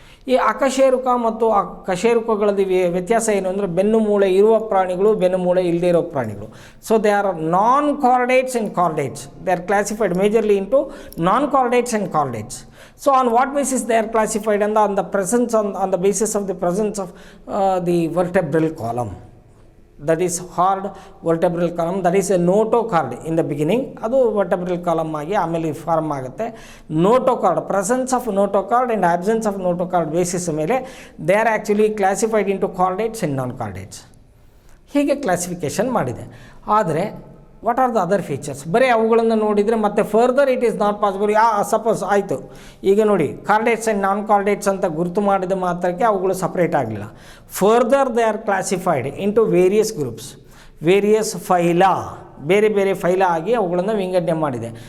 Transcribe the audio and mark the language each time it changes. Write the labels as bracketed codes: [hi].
[kn] ಈ ಅಕಶೇರುಕ ಮತ್ತು ಕಶೇರುಕಗಳಲ್ಲಿ ವ್ಯತ್ಯಾಸ ಏನು ಅಂದರೆ ಬೆನ್ನು ಮೂಳೆ ಇರುವ ಪ್ರಾಣಿಗಳು, ಬೆನ್ನು ಮೂಳೆ ಇಲ್ಲದೇ ಇರೋ ಪ್ರಾಣಿಗಳು. [en] So they are non chordates and chordates. They are classified majorly into non chordates and chordates. So on what basis they are classified? On the presence, on the basis of the presence of the vertebral column. That is hard vertebral column, that is a notochord in the beginning. [kn] ಅದು vertebral column ಆಗಿ ಆಮೇಲೆ form ಆಗುತ್ತೆ. [en] notochord, presence of notochord and absence of notochord basis ಮೇಲೆ they are actually classified into chordates and non chordates. [kn] ಹೀಗೆ classification ಮಾಡಿದೆ. ಆದರೆ [en] What are the other features? [kn] ಬರೀ ಅವುಗಳನ್ನು ನೋಡಿದರೆ ಮತ್ತೆ [en] Further it is not possible. [kn] Suppose ಆಯಿತು, ಈಗ ನೋಡಿ ಕಾರ್ಡೇಟ್ಸ್ ಆ್ಯಂಡ್ ನಾನ್ ಕಾರ್ಡೇಟ್ಸ್ ಅಂತ ಗುರುತು ಮಾಡಿದ ಮಾತ್ರಕ್ಕೆ ಅವುಗಳು ಸಪ್ರೇಟ್ ಆಗಲಿಲ್ಲ. [en] further they are classified into various groups, various phyla, [kn] ಬೇರೆ ಬೇರೆ ಫೈಲ ಆಗಿ ಅವುಗಳನ್ನು ವಿಂಗಡಣೆ ಮಾಡಿದೆ.